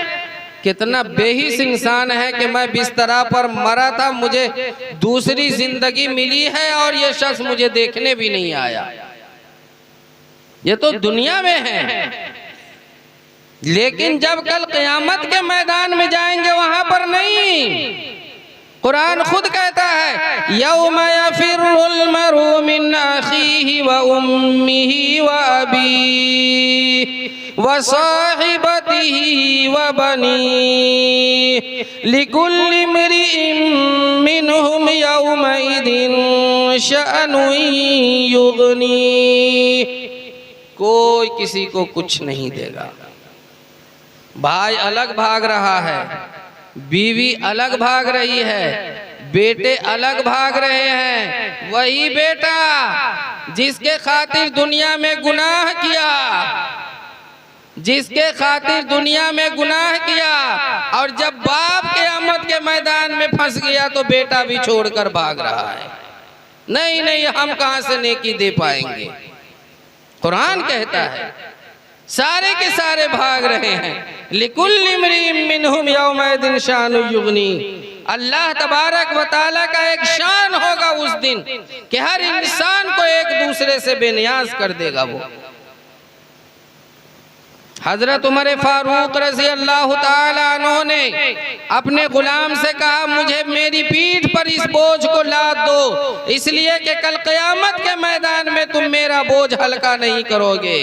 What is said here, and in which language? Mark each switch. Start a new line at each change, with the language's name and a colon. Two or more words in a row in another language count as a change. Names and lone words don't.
Urdu: کتنا بے حس انسان ہے کہ میں بستر پر مرا تھا، مجھے دوسری زندگی ملی ہے اور یہ شخص مجھے دیکھنے بھی نہیں آیا. یہ تو دنیا میں ہے، لیکن جب کل قیامت کے میدان میں جائیں گے وہاں پر نہیں. قرآن خود کہتا ہے
Arabic: يوم يفر المرء من أخيه و أمه و أبيه و صاحبته و بنيه لكل امرئ منهم يومئذ شأن يغني.
Urdu: کوئی کسی کو کچھ نہیں دے گا. بھائی الگ بھاگ رہا ہے، بیوی الگ بھاگ رہی ہے، بیٹے الگ بھاگ رہے ہیں. وہی بیٹا جس کی خاطر دنیا میں گناہ کیا، جس کی خاطر دنیا میں گناہ کیا، اور جب باپ قیامت کے میدان میں پھنس گیا تو بیٹا بھی چھوڑ کر بھاگ رہا ہے. نہیں نہیں، ہم کہاں سے نیکی دے پائیں گے۔ قرآن کہتا ہے سارے کے سارے بھاگ رہے ہیں.
Arabic: لكل امرئ منهم يومئذ شأن يغني. الله تبارك و تعالى
Urdu: کا ایک شان ہوگا اس دن کہ ہر انسان کو ایک دوسرے سے بے نیاز کر دے گا. وہ حضرت عمر فاروق
Arabic: رضي الله تعالى عنه
Urdu: نے اپنے غلام سے کہا، مجھے میری پیٹھ پر اس بوجھ کو لاد دو، اس لیے کہ کل قیامت کے میدان میں تم میرا بوجھ ہلکا نہیں کرو گے.